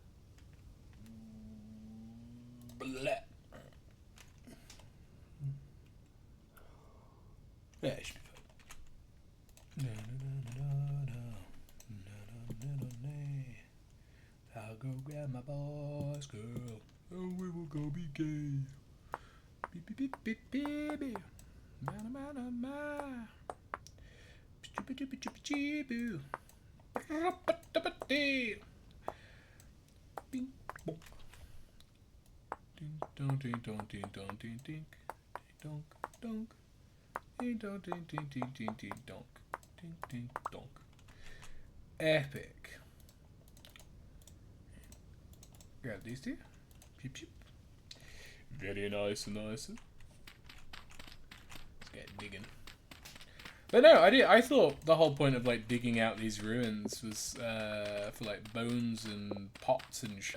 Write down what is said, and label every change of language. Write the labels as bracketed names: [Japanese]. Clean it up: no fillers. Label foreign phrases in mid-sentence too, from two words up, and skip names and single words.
[English] Blah. Yeah, it should be fine. I'll go grab my boss girl, and we will go be gay. Beep beep beep beep beep beep. Ma ma ma ma. Choo choo choo choo choo. Bing bong. Ding dong ding dong ding dong ding ding dong dong. Ding dong ding ding ding ding ding dong. Ding ding dong. Epic. Grab these two. Peep peep. Very nice and nice. Let's get digging. But no, I thought the whole point of like digging out these ruins was for like bones and pots and shit.